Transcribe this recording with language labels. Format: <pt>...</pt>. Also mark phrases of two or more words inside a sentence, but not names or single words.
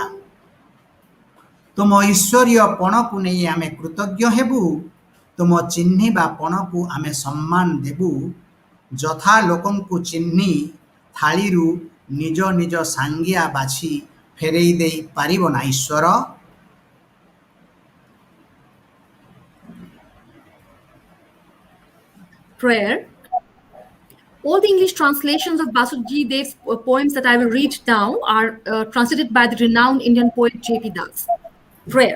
<or>ତୁମ ଈଶ୍ୱରୀୟ ପଣକୁ ନେଇ ଆମେ କୃତଜ୍ଞ ହେବୁ। ତୁମ ଚିହ୍ନିବା ପଣକୁ ଆମେ ସମ୍ମାନ ଦେବୁ। ଯଥା ଲୋକଙ୍କୁ ଚିହ୍ନି ଥାଳିରୁ ନିଜ ନିଜ ସାଙ୍ଗିଆ ବାଛି ଫେରେଇ ଦେଇ ପାରିବ ନା ଈଶ୍ୱର?</or> <en>Prayer. All the English translations of Basudev's poems that I will read now are translated by the renowned Indian poet J.P. Das. Prayer.</en>